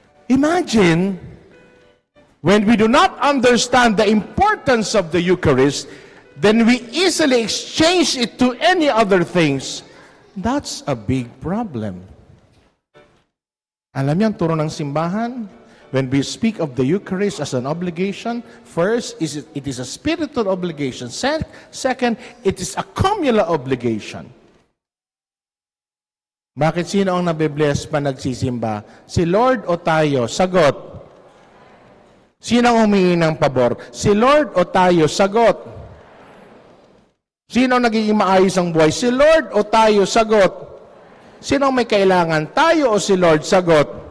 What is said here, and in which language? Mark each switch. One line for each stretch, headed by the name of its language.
English: Imagine, when we do not understand the importance of the Eucharist, then we easily exchange it to any other things. That's a big problem.
Filipino: Alam niyo ang turo ng simbahan?
English: When we speak of the Eucharist as an obligation, first, it is a spiritual obligation. Second, it is a communal obligation.
Filipino: Bakit sino ang nabibless pa nagsisimba? Si Lord o tayo? Sagot. Sino ang humingi ng pabor? Si Lord o tayo? Sagot. Sino ang nagiging maayos ang buhay? Si Lord o tayo? Sagot. Sino ang may kailangan? Tayo o si Lord? Sagot.